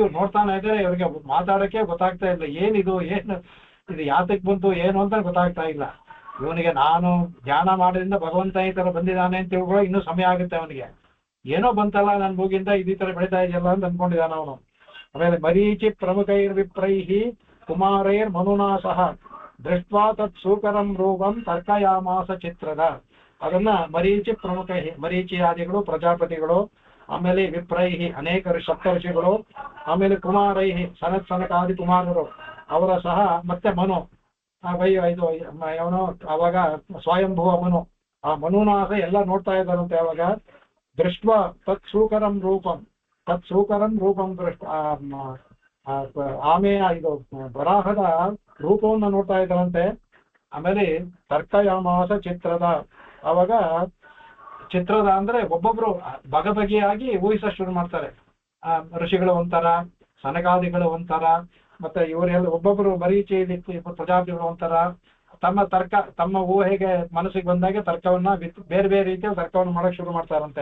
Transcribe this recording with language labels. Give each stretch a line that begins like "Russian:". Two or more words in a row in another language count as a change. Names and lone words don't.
Kannada: ಇವ್ರು ನೋಡ್ತಾನೆ ಇದ್ದಾರೆ, ಇವ್ರಿಗೆ ಮಾತಾಡಕ್ಕೆ ಗೊತ್ತಾಗ್ತಾ ಇಲ್ಲ, ಏನು ಇದು ಯಾತಕ್ ಬಂತು ಏನು ಅಂತ ಗೊತ್ತಾಗ್ತಾ ಇಲ್ಲ ಇವನಿಗೆ. ನಾನು ಧ್ಯಾನ ಮಾಡೋದ್ರಿಂದ ಭಗವಂತ ಈ ತರ ಬಂದಿದ್ದಾನೆ ಅಂತ ತಿಳ್ಕೊಳ್ಳೋ ಇನ್ನೂ ಸಮಯ ಆಗುತ್ತೆ ಅವನಿಗೆ. ಏನೋ ಬಂತಲ್ಲ ನನ್ನ ಮೂಗಿಂದ ಈ ತರ ಬೆಳಿತಾ ಇದೆಯಲ್ಲ ಅಂತ ಅಂದ್ಕೊಂಡಿದ್ದಾನ ಅವನು.
Sanskrit: ಆಮೇಲೆ ಮರೀಚಿ ಪ್ರಮುಖೈರ್ವಿಪ್ರೈಹಿ ಕುಮಾರೈರ್ ಮನುನಾ ಸಹ ದೃಷ್ಟ್ವಾ ತತ್ ಸೂಕರಂ ರೂಪಂ ತರ್ಕಯಾಮಾಸ ಚಿತ್ರದ.
Kannada: ಅದನ್ನ ಮರೀಚಿ ಪ್ರಮುಖೈಹಿ, ಮರೀಚಿಯಾದಿಗಳು ಪ್ರಜಾಪತಿಗಳು, ಆಮೇಲೆ ವಿಪ್ರೈಹಿ ಅನೇಕ ಸಪ್ತರ್ಷಿಗಳು, ಆಮೇಲೆ ಕುಮಾರೈಹಿ ಸನಕಾದಿ ಕುಮಾರರು ಅವರ ಸಹ, ಮತ್ತೆ ಮನು ಅವನು ಅವಾಗ ಸ್ವಯಂಭುವ ಮನು, ಆ ಮನುನಾಸ ಎಲ್ಲ ನೋಡ್ತಾ ಇದ್ದಾರಂತೆ. ಅವಾಗ
Sanskrit: ದೃಷ್ಟ ತತ್ ಸೂಕರಂ ರೂಪಂ ದೃಷ್ಟ
Kannada: ಇದು ವರಾಹದ ರೂಪವನ್ನು ನೋಡ್ತಾ ಇದ್ದಾರಂತೆ. ಆಮೇಲೆ
Sanskrit: ತರ್ಕಯಾಮಾಸ ಚಿತ್ರದ,
Kannada: ಅವಾಗ ಚಿತ್ರದ ಅಂದ್ರೆ ಒಬ್ಬೊಬ್ರು ಬಗೆಯಾಗಿ ಊಹಿಸ ಶುರು ಮಾಡ್ತಾರೆ. ಋಷಿಗಳು ಒಂಥರ, ಸನಕಾದಿಗಳು ಒಂಥರ, ಮತ್ತೆ ಇವರೆಲ್ಲ ಒಬ್ಬೊಬ್ರು ಮರೀಚಿ ಪ್ರಜಾಪತಿಗಳು ಒಂಥರ ತಮ್ಮ ಊಹೆಗೆ ಮನಸ್ಸಿಗೆ ಬಂದಾಗೆ ತರ್ಕವನ್ನ ಬೇರೆ ಬೇರೆ ರೀತಿಯಲ್ಲಿ ತರ್ಕವನ್ನು ಮಾಡಕ್ ಶುರು ಮಾಡ್ತಾರಂತೆ.